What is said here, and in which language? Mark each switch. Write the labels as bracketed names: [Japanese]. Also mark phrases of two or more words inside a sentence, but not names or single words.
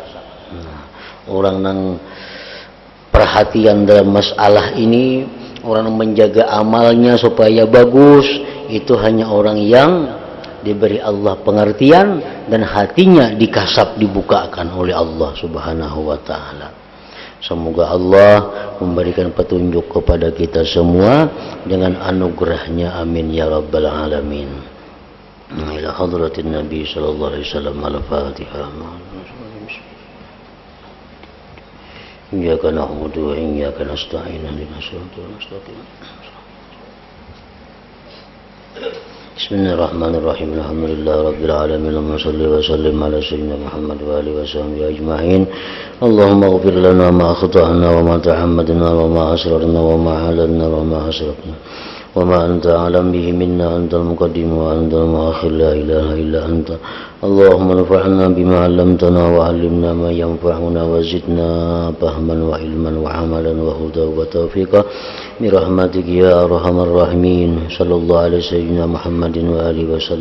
[Indonesian] Orang yang perhatian dalam masalah ini, orang yang menjaga amalnya supaya bagus, itu hanya orang yang diberi Allah pengertian dan hatinya dikasab, dibukakan oleh Allah [Arabic] سبحانه وتعالى. [Indonesian] Semoga Allah memberikan petunjuk kepada kita semua dengan anugerahnya, [Arabic] آمين يا رب العالمين. إلى حضرة النبي صلى الله عليه وسلم، الفاتحة. إياك نعبد وإياك نستعين، اهدنا الصراط المستقيم. Bismillahirrahmanirrahim. الحمد لله رب العالمين. اللهم صل وسلم على سيدنا محمد وآله وصحبه أجمعين. اللهم اغفر لنا ما أخطأنا وما تعمدنا وما أسررنا وما أعلنا وما أسرفنا وما أنت أعلم به منا، أنت المقدم وأنت المؤخر، لا إله إلا أنت اللهم انفعنا بما علمتنا وعلمنا ما ينفعنا وزدنا فهما وعلما وعملا وهدى وتوفيقا برحمتك يا أرحم الراحمين. صلى الله على سيدنا محمد وآله وسلم.